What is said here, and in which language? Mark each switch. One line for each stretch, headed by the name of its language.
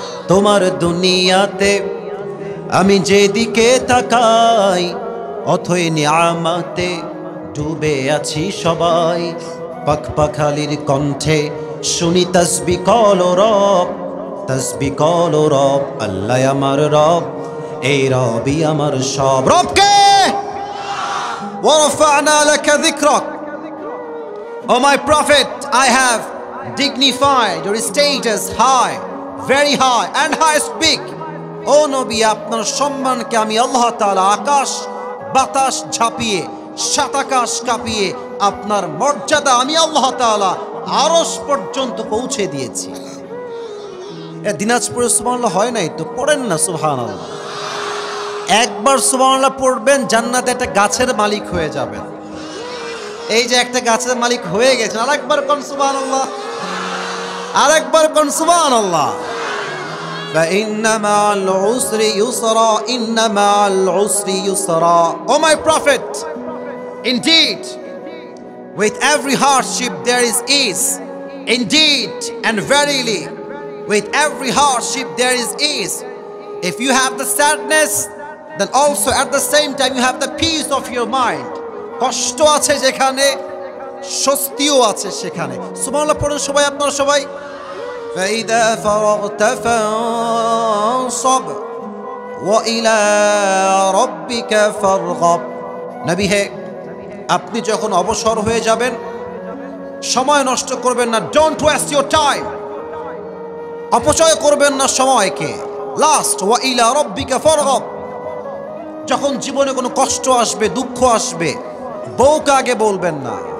Bangla: তোমার দুনিয়াতে আমি যেদিকে তাকাই, অথই নিয়ামতে ডুবে আছি সবাই। পাখপাখালির কণ্ঠে শুনি তাসবিহ কলো রব, তাসবিহ কলো রব। আল্লাহ আমার রব, এই রবই আমার সব।
Arabic: রবকে ওয়ারফা'না লাকা যিকরাক,
English: O my prophet, I have dignified your status high, very high and high speak.
Bangla: ও নবী, আপনার সম্মানকে আমি আল্লাহ তাআলা আকাশ বাতাস ঝাঁপিয়ে সাত আকাশ কাঁপিয়ে আপনার মর্যাদা আমি আল্লাহ তাআলা আরশ পর্যন্ত পৌঁছে দিয়েছি। দিনাজপুরে সুবহানাল্লাহ হয় নাই তো, পড়েন না সুবহানাল্লাহ। একবার সুবহানাল্লাহ পড়বেন, জান্নাতে একটা গাছের মালিক হয়ে যাবেন। এই যে একটা গাছের মালিক হয়ে গেছেন, আরেকবার কোন সুবহানাল্লাহ, আরেকবার কোন সুবহানাল্লাহ।
Arabic: فإن مع العسر يسرا إن مع العسر يسرا.
English: Oh my prophet, indeed with every hardship there is ease. Indeed and verily with every hardship there is ease. If you have the sadness, then also at the same time you have the peace of your mind.
Bangla: কষ্ট আছে যেখানে, স্বস্তিও আছে সেখানে। সুবহানাল্লাহ পড়ুন সবাই, আপনারা সবাই।
Arabic: فإذا فرغت فانصب وإلى ربك فارغب.
Bangla: নবী হে, আপনি যখন অবসর হয়ে যাবেন, সময় নষ্ট করবেন না।
English: don't waste your time,
Bangla: অপচয় করবেন না সময়কে।
Arabic: লাস্ট ওয়া ইলা রাব্বিকা ফারগাব।
Bangla: যখন জীবনে কোনো কষ্ট আসবে, দুঃখ আসবে, বউকে আগে বলবেন না।